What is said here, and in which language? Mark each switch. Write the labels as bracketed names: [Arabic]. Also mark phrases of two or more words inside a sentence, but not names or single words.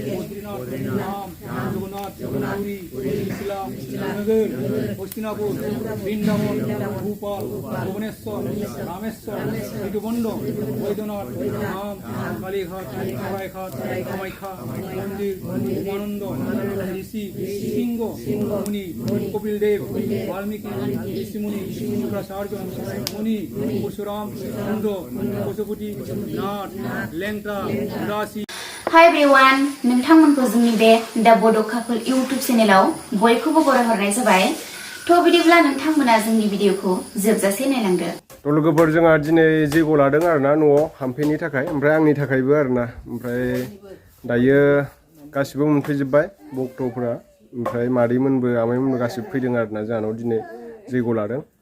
[Bodo] नाम जगन्नाथ पुरी मिथिला नगर हस्तिनापुर बृंदावन भोपाल भुवनेश्वर रामेश्वर ऋतुबंड बैद्यनाथ धाम कालीघाट सरायघाट कामाख्या मंदिर उमानंद ऋषि सिंह मुनि कपिल देव वाल्मीकि ऋषिमुनि शुक्राचार्य मुनि परशुराम चंद्र पशुपति नाथ लेंटा उदासी। [English] Hi everyone, [Bodo] नोंथांमोनखौ जोंनि बे दा बड' कापोल इउटुब चेनेलाव बयखौबो बरायहरनाय जाबाय। थ' बिदिब्ला नोंथांमोना जोंनि भिडिअखौ जोबजासे नायलांदो। थ' लोगोफोर जोंहा दिनै जैग' लादों आरोना न'आव हामफेनि थाखाय ओमफ्राय आंनि थाखायबो आरोना ओमफ्राय दायो गासिबो मोनफैजोब्बाय भक्तफोरा ओमफ्राय मादैमोनबो आमाइमोनबो गासिबो फैदों आरोना जोंहानाव दिनै जैग' लादों।